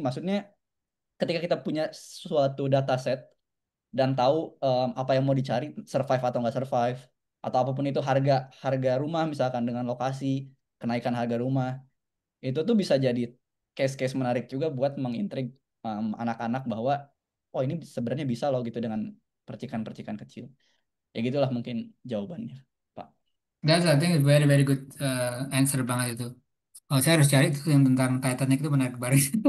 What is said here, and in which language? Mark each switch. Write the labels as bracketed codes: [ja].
[id] Maksudnya ketika kita punya suatu data set dan tahu apa yang mau dicari, survive atau nggak survive, atau apapun itu harga harga rumah misalkan dengan lokasi, kenaikan harga rumah, itu tuh bisa jadi case-case menarik juga buat mengintrig anak-anak bahwa oh ini sebenarnya bisa loh gitu dengan percikan-percikan kecil. Ya gitulah mungkin jawabannya, Pak. [en] That's I think very very good answer [id] banget itu. Oh, saya harus cari itu yang tentang Titanic itu menarik banget.